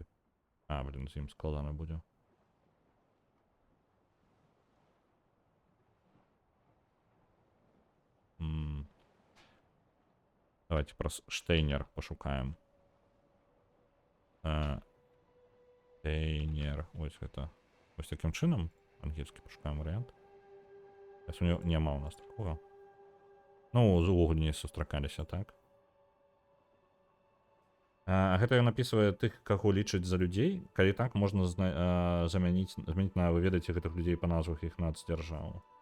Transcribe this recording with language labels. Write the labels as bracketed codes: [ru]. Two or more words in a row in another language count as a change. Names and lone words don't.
[be] блин, з ім складана будзе. Давайте про Штейнер пошукаем. Штейнер. Ось гэта. [uk] Ось таким чином. [be] Ангельский пошукаем вариант. Няма у нас такого. Ну, увогуле не сустракаліся, так? Гэта ён апісвае тых, каго лічыць за людзей. Калі так, можна змяніць на вы ведаеце гэтых людзей па назвах іх нацдзяржаў.